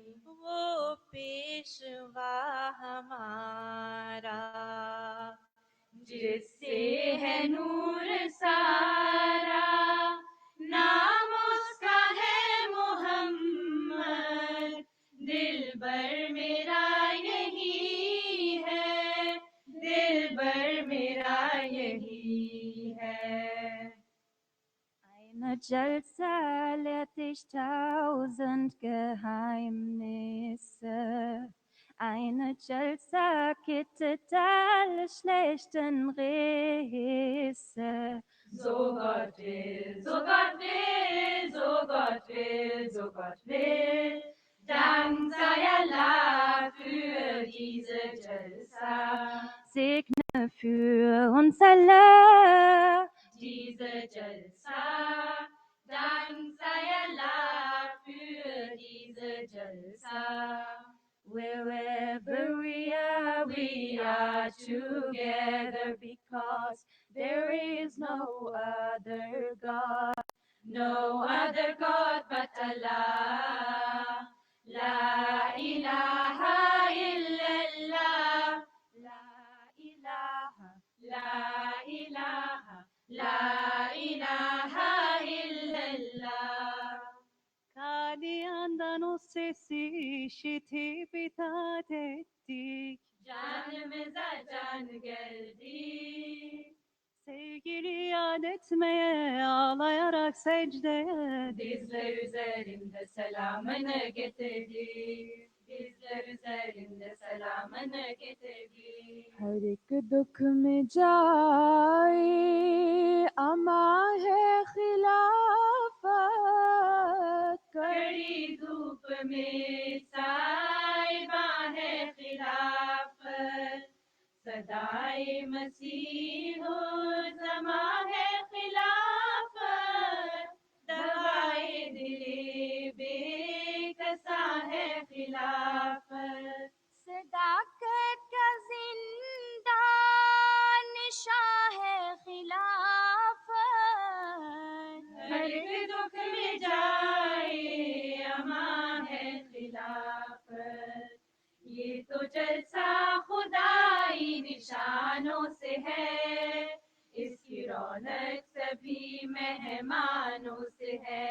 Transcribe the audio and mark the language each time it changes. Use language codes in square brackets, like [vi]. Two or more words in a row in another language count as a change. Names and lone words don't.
[ur] وہ پیشوا ہمارا جس سے ہے نور سارا. نام اس کا ہے محمد. دل بر میرا یہی ہے. دل بر میرا یہی ہے. [de] Eine Jalsa lehrt dich 1000 Geheimnisse. Eine Jalsa kittet alle schlechten Risse. So Gott will, so Gott will, so Gott will, so Gott will. Dank sei Allah für diese Jalsa. Segne für uns alle diese Jalsa. Dank sei Allah für diese Jalsa. [en] Wherever we are together because there is no other God. No other God but Allah. [ar] لا إله إلا الله. لا إله، لا إله، لا إله إلا الله. [tr] Kadi yandan o sesi işitip itaat ettik. Canımıza can geldi. Sevgili yad etmeye, ağlayarak secdeye. Dizler üzerinde selamını getirdi. Dizler üzerinde selamını getirdi. [ur] ہر ایک دکھ میں جائے اماں ہے خلافت کڑی دھوپ میں سایہ ہے خلافت صدائے مسیح زماں ہے خلافت دوائے دل بیکساں ہے خلافت صداقت کا زندہ نشاں ہے خلافت ہر ایک دکھ میں جائے امان ہے خلافت یہ تو جلسہ خدائی نشانوں سے ہے اس کی رونق سبھی مہمانوں سے ہے